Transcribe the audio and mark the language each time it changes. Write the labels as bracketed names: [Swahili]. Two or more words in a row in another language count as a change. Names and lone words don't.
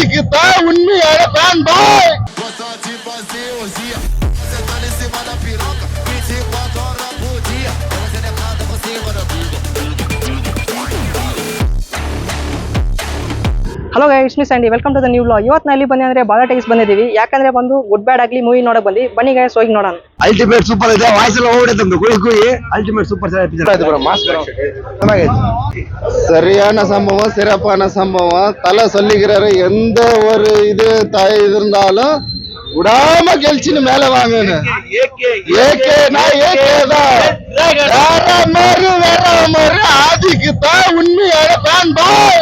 [Tamil] தான் உண்மையான [English] fan boy. Hello guys, me Sandy, welcome to the new vlog. [Kannada] ಇವತ್ತು ನಾವು ಬಂದೆ ಅಂದ್ರೆ ಬಾಳ ಟೈಸ್ ಬಂದಿದ್ದೀವಿ. ಯಾಕಂದ್ರೆ ಬಂದು ಗುಡ್ ಬ್ಯಾಡ್ ಆಗ್ಲಿ ಮೂವಿ ನೋಡಕ್ ಬಂದಿ. ಬನ್ನಿ ಗೈಸ್, ಹೋಗಿ ನೋಡೋಣ. [English] ultimate super [Kannada] ಇದೆ, ವಾಯ್ಸ್ ಎಲ್ಲ ಹೋಗ್ಬಿಡುತ್ತೆ ಕುಯಿ ಕುಯಿ. [English] ultimate super [Tamil] சரியான சம்பவம், சிறப்பான சம்பவம். தலை சொல்லிக்கிறாரு, எந்த ஒரு இது இருந்தாலும் விடாம கெழிச்சுன்னு மேல வாங்கன்னு. ஆதிக்கு தான் உண்மையான [English] fan boy.